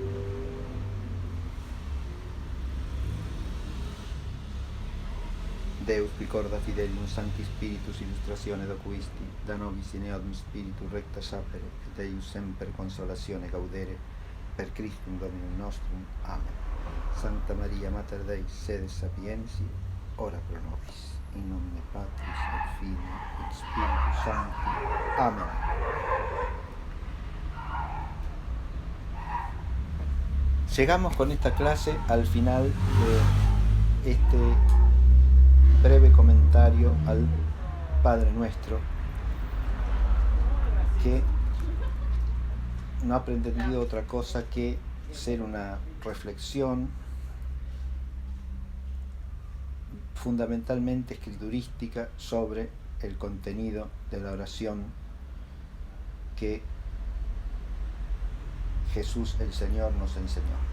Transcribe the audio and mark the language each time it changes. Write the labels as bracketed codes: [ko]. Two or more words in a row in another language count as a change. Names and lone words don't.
[la] Deus qui corda fidelium Sancti Spiritus illustratione docuisti, da nobis in eodum Spiritu recta sapere, et eius semper consolatione gaudere, per Christum Dominum nostrum. Amen. Sancta Maria Mater Dei, sede sapiensi, ora pro nobis. In nomine Patris et Filii et Spiritus Sancti. Amen. [es] Llegamos con esta clase al final de este breve comentario al Padre Nuestro, que no ha pretendido otra cosa que ser una reflexión fundamentalmente escriturística sobre el contenido de la oración que Jesús el Señor nos enseñó.